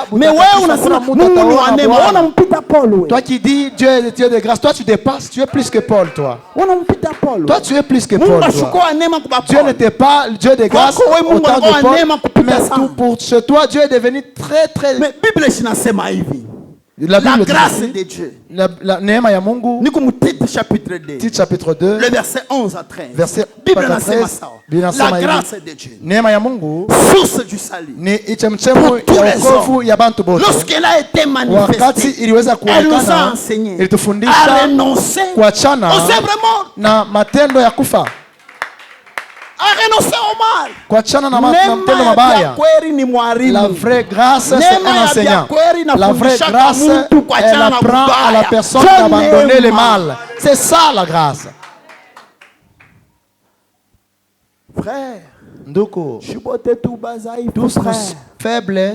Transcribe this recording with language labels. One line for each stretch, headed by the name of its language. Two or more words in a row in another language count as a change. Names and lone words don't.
French: Mais ouais, on a toi qui dis Dieu est Dieu de grâce, toi tu dépasses, tu es plus que Paul, toi. Toi tu es plus que Paul, toi. Dieu n'était pas Dieu de grâce autant de Paul, mais tout pour chez toi, Dieu est devenu très très...
Swahili: Mais Bible inasema hivi.
French: La grâce de Dieu.
Swahili: Neema ya Mungu.
French: Ni comme titre chapitre 2. Titre chapitre 2. Le verset 11 à 13. Verset
Swahili: Bible inasema sawa.
French: La grâce de Dieu.
Swahili: Neema ya Mungu.
French: Source du salut.
Swahili: Ni ichemchemu ya wokovu ya bantu bote.
French: Lorsqu'elle a été manifestée,
Swahili: wakati iliweza kuonekana, ilitufundisha kuachana na matendo ya kufa. Kuachana na matendo mabaya.
French: La vraie grâce, c'est un enseignant. La vraie grâce, elle apprend à la personne d'abandonner le mal. C'est ça la grâce. Frère, Ndoko, tous sommes faibles.